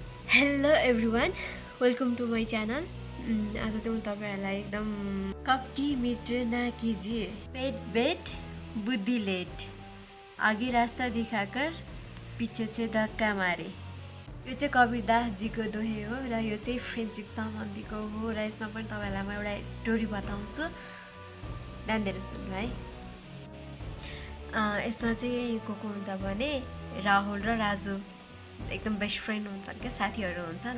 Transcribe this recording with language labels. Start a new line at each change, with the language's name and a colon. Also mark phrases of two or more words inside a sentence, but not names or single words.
English: Hello everyone, welcome to my channel.
Nepali: आज चाहिँ म तपाईँहरूलाई एकदम
Hindi: कप्टी मित्र ना कीजिए, पेट बेट बुद्धि लेट, आगे रास्ता दिखाकर पीछे से धक्का मारे।
Nepali: यो चाहिँ कबीर दासजीको दोहे हो र यो चाहिँ फ्रेन्डसिप सम्बन्धीको हो र यसमा पनि तपाईँलाई म एउटा स्टोरी बताउँछु, ध्यान दिएर सुन्नु है। यसमा चाहिँ को हुन्छ भने राहुल र राजु एकदम
English: best friend
Nepali: हुन्छन् क्या, साथीहरू हुन्छन्।